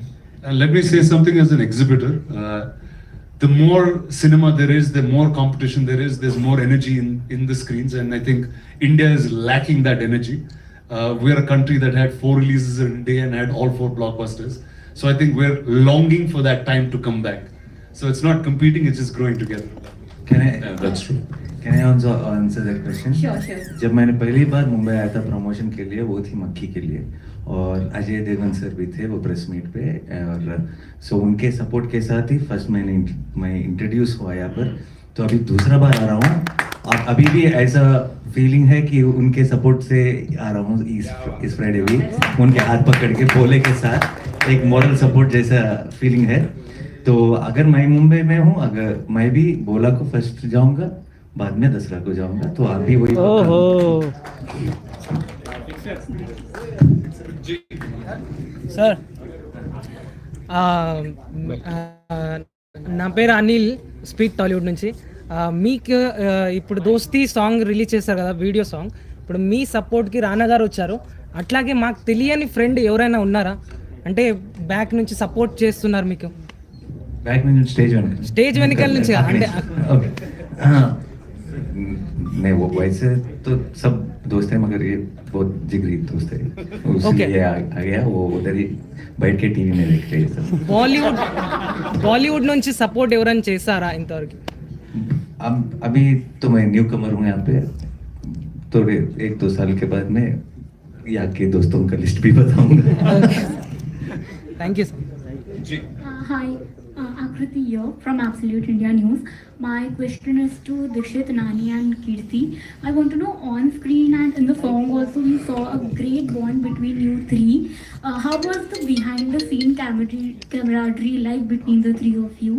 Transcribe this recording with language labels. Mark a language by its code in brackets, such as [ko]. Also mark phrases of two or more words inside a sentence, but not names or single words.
[en] Let me say something as an exhibitor. The more cinema there is, the more competition there is, there's more energy in the screens, and I think India is lacking that energy. We're a country that had 4 releases in a day and had all 4 blockbusters. So I think we're longing for that time to come back. So it's not competing, it's just growing together. That's true. Can I also answer that question? Sure, sure. [hi] जब मैंने पहली बार मुंबई आया था प्रमोशन के लिए, वो थी मक्खी के लिए, और अजय देवगन सर भी थे वो [en] press meet [hi] पे, और सो उनके सपोर्ट के साथ ही फर्स्ट मैं इंट्रोड्यूस हुआ यहाँ पर। तो अभी दूसरा बार आ रहा हूँ, और अभी भी ऐसा फीलिंग है कि उनके सपोर्ट से आ रहा हूँ इस फ्राइडे भी, उनके हाथ पकड़ के बोले के साथ एक [en] moral support [hi] जैसा फीलिंग है। तो अगर मैं मुंबई में हूँ, अगर मैं भी बोला को फर्स्ट जाऊंगा, बाद में दसरा को जाऊंगा, तो आप भी वही। [te] సార్ నా పేరు అనిల్, స్పీక్ టాలీవుడ్ నుంచి. మీకు ఇప్పుడు దోస్తీ [en] song release [te] చేశారు కదా, [en] video song. [te] ఇప్పుడు మీ సపోర్ట్కి రానా గారు వచ్చారు, అట్లాగే మాకు తెలియని ఫ్రెండ్ ఎవరైనా ఉన్నారా అంటే బ్యాక్ నుంచి సపోర్ట్ చేస్తున్నారు మీకు? [hi] बैक में [te] స్టేజ్ వెనకాల నుంచి అంటే [hi] नहीं, वो वैसे तो सब दोस्त हैं, मगर ये बहुत जिगरी दोस्त है, उसलिए ये आ गया, वो उधर ही बैठ के टीवी में देख रहे हैं सब। [te] బాలీవుడ్ నుంచి సపోర్ట్ ఎవరైనా చేశారా ఇంతవరకు? [hi] अब अभी तो मैं [en] new comer [hi] हूँ यहाँ पे, थोड़े 1-2 साल के बाद में यहाँ के दोस्तों का लिस्ट भी बताऊंगा। [en] thank you sir. Hi, Akriti here from Absolute India News. My question is to Dikshit, Nani and Kirti. I want to know, on screen and in the song also we saw a great bond between you three. How was the behind the scene camaraderie like between the three of you?